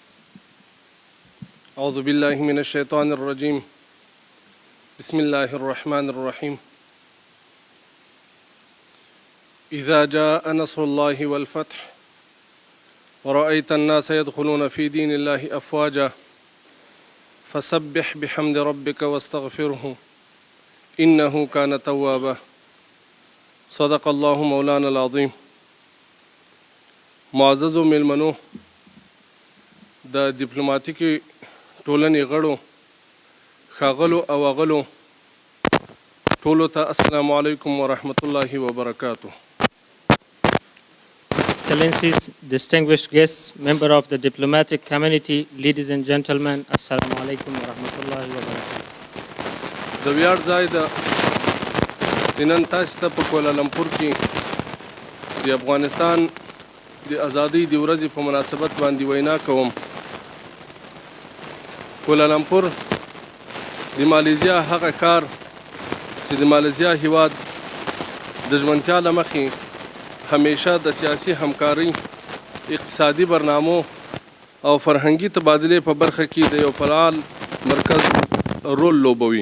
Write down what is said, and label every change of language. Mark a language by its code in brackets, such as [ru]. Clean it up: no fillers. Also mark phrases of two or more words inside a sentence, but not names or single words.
[ar] أعوذ بالله من الشيطان الرجيم بسم الله الرحمن الرحيم إذا جاء نصر الله والفتح ورأيت الناس يدخلون في دين الله أفواجا فسبح بحمد ربك واستغفره إنه كان توابا صدق الله مولانا العظيم. [ps] معزز میلمنو د ډیپلوماټیکي ټولنې غړو ښاغلو او اغلو ټولو ته [ar] السلام علیکم ورحمة الله وبرکاته. [en] Excellencies, distinguished guests, member of the diplomatic community, ladies and gentlemen, [ar] السلام عليكم ورحمة الله وبركاته. [ps] د ویاړ ځای د نن تاسو ته په کوالالمپور کې د افغانستان د ازادۍ د ورځې په مناسبت باندې وینا کوم. کوالالمپور د مالیزیا هغه کار چې د مالیزیا هیواد د ژمنتیا له مخې همیشه د سیاسي همکارۍ، اقتصادي برنامو او فرهنګي تبادلې په برخه کې د یو فعال مرکز رول لوبوي.